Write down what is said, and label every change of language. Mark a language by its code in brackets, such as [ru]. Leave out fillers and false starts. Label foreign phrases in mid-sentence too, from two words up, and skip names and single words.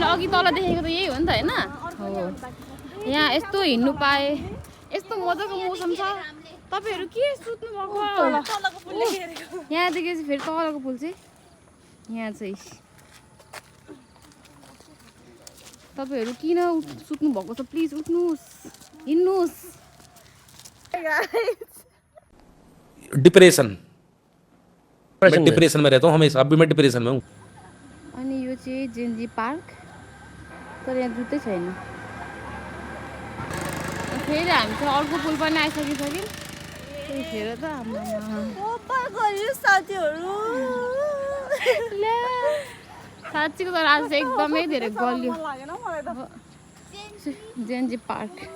[ne] अघि तल देखेको त यही हो नि त होइन। हो यहाँ यस्तो हिँड्नु पाए, यस्तो मजाको मौसम छ। तपाईँहरू के सुत्नु भएको? यहाँदेखि चाहिँ फेरि तलको पुल चाहिँ यहाँ चाहिँ। तपाईँहरू किन सुत्नु भएको छ? प्लिज उठ्नुहोस्, हिँड्नुहोस्। [hi] डिप्रेशन, मैं डिप्रेशन में रहता हूँ हमेशा। अभी मैं डिप्रेशन में हूँ। [ne] अनि यो चाहिँ जेएनजी पार्क, तर यहाँ जुत्तै छैन। फेरि हामी चाहिँ अर्को पुल पनि आइसकिसक्यौँ। त्यतिखेर त साथीहरू साँच्चीको तर आज चाहिँ एकदमै धेरै गलियो जेएनजी पार्क।